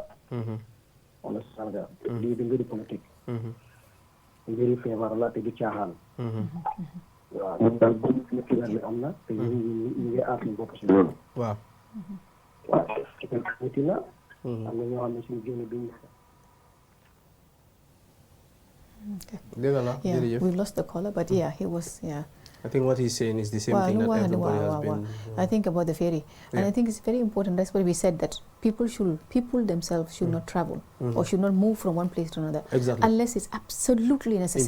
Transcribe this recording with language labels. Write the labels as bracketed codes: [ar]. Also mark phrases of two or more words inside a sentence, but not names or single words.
[fr] on est [wo] Sénégal. lii di mbiri politique. mbiri feebar la te du caaxaan. waaw ñun daal bu ñu xibaar bi am na te ñu ngi aar suñu bopp si loolu. waaw. waaw niti na. am na ñoo xam ne suñu génn duñu. [en] Yeah, we lost the caller, but yeah, he was, yeah. I think what he's saying is the same thing that everybody has been. I think about the ferry, and I think it's very important. That's why we said that people themselves should not travel or should not move from one place to another, unless it's absolutely necessary.